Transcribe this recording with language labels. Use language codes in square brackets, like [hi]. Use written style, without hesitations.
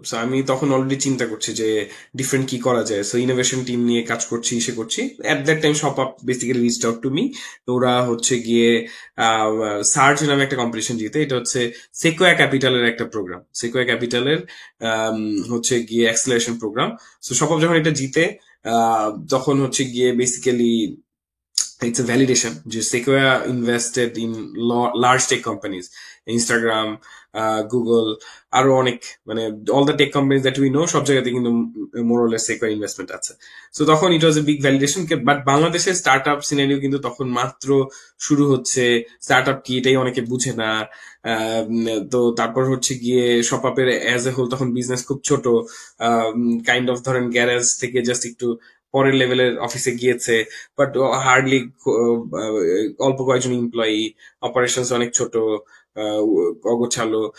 [bn] So আমি তখন already চিন্তা করছি যে ডিফারেন্ট কি করা যায়। সো ইনোভেশন টিম নিয়ে কাজ করছি, সে করছি। [en] At that time ShopUp basically reached out to me. [bn] তো ওরা হচ্ছে গিয়ে সার্চ নামে একটা কম্পিটিশন জিতে। এটা হচ্ছে সেকোয়া ক্যাপিটালের একটা প্রোগ্রাম, সেকোয়া ক্যাপিটালের হচ্ছে গিয়ে acceleration programme. So shop up যখন এটা জিতে, তখন হচ্ছে গিয়ে [en] basically it's a validation যে Sequoia invested in large tech companies, Instagram, Google, [bn] আরো অনেক, মানে [en] all the tech companies that we know [bn] সব জায়গাতে কিন্তু [en] more or less Sequoia investment [bn] আছে। So তখন [en] it was a big validation, [bn] but বাংলাদেশের স্টার্টআপ সিনারিও কিন্তু তখন মাত্র শুরু হচ্ছে। স্টার্টআপ কি এটাই অনেকে বুঝে না। তো তারপর হচ্ছে গিয়ে শপআপের [en] as a whole [bn] তখন বিজনেস খুব ছোট, [en] kind of [bn] ধরেন গ্যারেজ থেকে জাস্ট একটু পরের লেভেলের অফিসে গিয়েছে, বাট হার্ডলি অল্প কয়েকজন এমপ্লয়ি, অপারেশনস অনেক ছোট, অগোছালো।